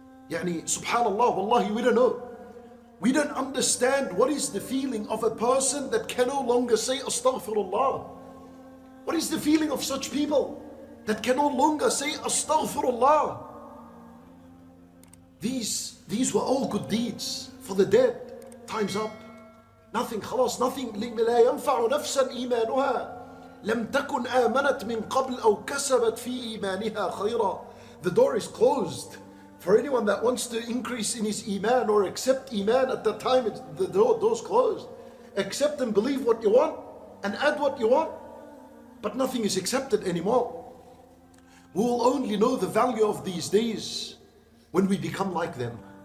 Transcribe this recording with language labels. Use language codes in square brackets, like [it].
[en] Yani, subhanallah, wallahi, we don't know. We don't understand what is the feeling of a person that can no longer say astaghfirullah. What is the feeling of such people that can no longer say astaghfirullah? These were all good deeds for the dead. Time's up. Nothing, [ar] خلاص, [en] nothing. [ar] لا ينفع نفسا إيمانها لم تكن آمنت من قبل أو كسبت في إيمانها خيرا. [en] The door is closed. For anyone that wants to increase in his iman or accept iman, at that time the door's closed. Accept and believe what you want and add what you want, but nothing is accepted anymore. We will only know the value of these days when we become like them.